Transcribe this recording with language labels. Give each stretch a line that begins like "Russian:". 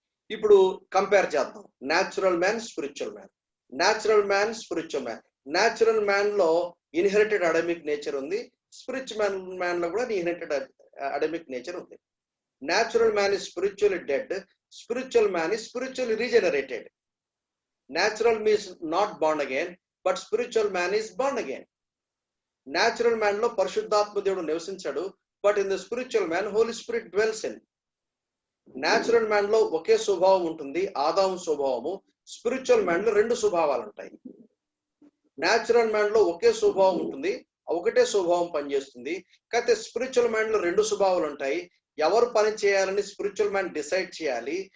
Telugu: ఇప్పుడు కంపేర్ చేద్దాం. Natural man, spiritual man. Natural man, spiritual man. Natural man లో inherited Adamic nature ఉంది. Spiritual man లో కూడా ఇన్హెరిటెడ్ అడమిక్ నేచర్ ఉంది.
English: Natural man is spiritually dead. Spiritual man is spiritually regenerated. Natural means not born again, but spiritual man is born again. Natural man lo
Telugu: పరిశుద్ధాత్మ దేవుడు నివసించాడు,
English: but in the spiritual man Holy Spirit dwells in.
Telugu: Natural man లో ఒకే స్వభావం ఉంటుంది, ఆదాము స్వభావము. Spiritual man లో 2 స్వభావాలు ఉంటాయి. న్యాచురల్ మ్యాన్ లో ఒకే స్వభావం ఉంటుంది, ఒకటే స్వభావం పనిచేస్తుంది. కాకపోతే స్పిరిచువల్ మ్యాన్ లో 2 స్వభావాలు ఉంటాయి. ఎవరు పని చేయాలని స్పిరిచువల్ మ్యాన్ డిసైడ్ చేయాలి.